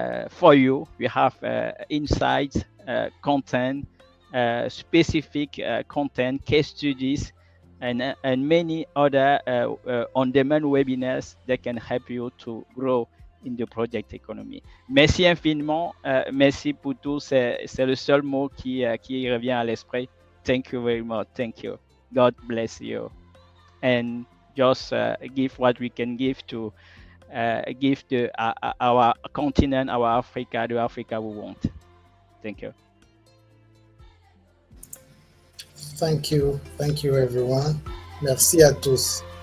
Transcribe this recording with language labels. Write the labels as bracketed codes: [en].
[en] For you, we have insights, content, specific content, case studies, and many other on-demand webinars that can help you to grow in the project economy. [fr] Merci infiniment. Merci pour tout. C'est le seul mot qui revient à l'esprit. [en] Thank you very much. Thank you. God bless you. And just give what we can give to give to our continent, our Africa, the Africa we want. Thank you. Thank you. Thank you, everyone. [fr] Merci à tous.